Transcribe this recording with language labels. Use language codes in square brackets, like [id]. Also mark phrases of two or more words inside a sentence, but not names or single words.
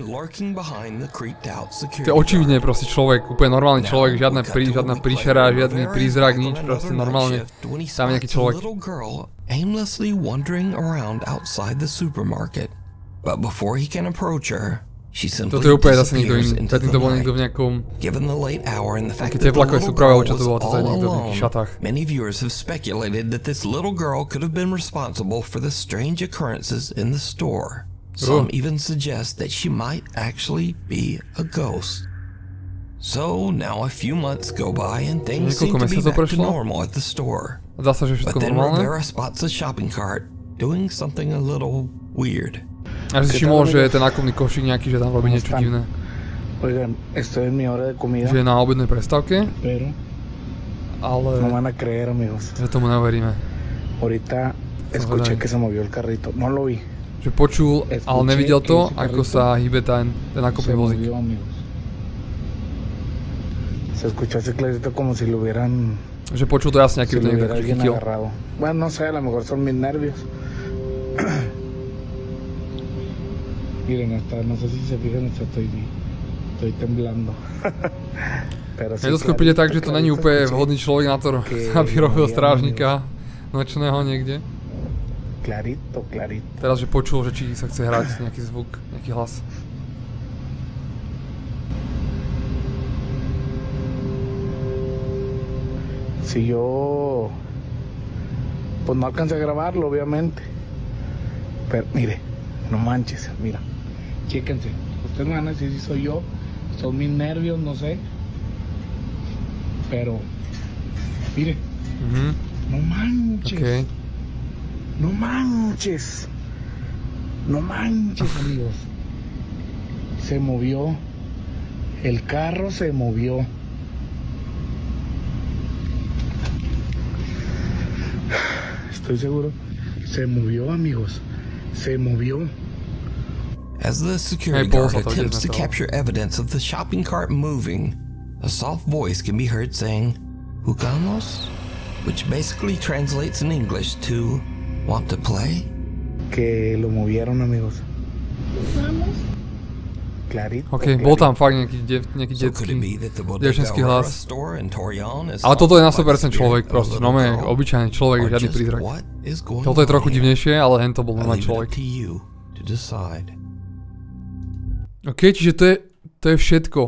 [sk] To je očividne proste človek, úplne normálny človek, žiadna príšera, žiadny prízrak, nič, proste normálne. Tam je nejaký človek. Toto je úplne zase niekto iný, predtým to bol niekto v nejakom... Také teplakové súprave, alebo čo to bolo, toto je niekto v nejakých šatách. [en] Many viewers have speculated that this little girl could have been responsible for the strange occurrences in the store. Some even suggest that she might actually be a ghost. So now a few months go by and things seem to be back to normal at the store. But then Rivera spots a shopping cart doing something a little weird. [sk] Ja si všimol, že je ten nákupný košík nejaký, že tam robí niečo divné. [es] Oigan, estoy en mi hora de comida. [sk] Že je na obednej prestávke. [es] Pero [sk] ale... [es] no van a creer, amigos. [sk] Že tomu neveríme. [es] Ahorita escuché que se movió el carrito. No lo vi. [sk] Že počul, ale nevidel to, ako sa hýbe ten nákupný vozík. [es] Se escuchó ese clarito como si lo hubieran... [sk] Že počul to jasne, aký by to niekto chytil. [es] Bueno, no sé, a lo mejor son mis nervios. Miren, hasta no sé si se fijan, estoy temblando. [sk] Je to skôr príde tak, že to není úplne vhodný človek na to, aby robil strážnika nočného niekde. [es] Clarito. [sk] Teraz, že počul, že či sa chce hrať nejaký zvuk, nejaký hlas. [es] Si yo... Pues no alcancé a grabarlo, obviamente. Pero, mire, no manches, mira. Chéquense. Ustedes me van a decir si soy yo, son mis nervios, no sé. Pero, mire. No manches. Okay. No manches. No manches, amigos. Se movió. El carro se movió. Estoy seguro. Se movió, amigos. Se movió. [en] As the security guard attempts to capture evidence of the shopping cart moving, a soft voice can be heard saying, "Jugamos?" which basically translates in English to, "Want to play?" [es] Que lo movieron, amigos. [sk] Ok, bol tam fakt nejaký detský, dievčenský hlas. Ale toto je na 100% človek, proste, no obyčajný človek, žiadny prízrak. Toto je trochu divnejšie, ale hen to bol normálny človek. Ok, čiže to je všetko.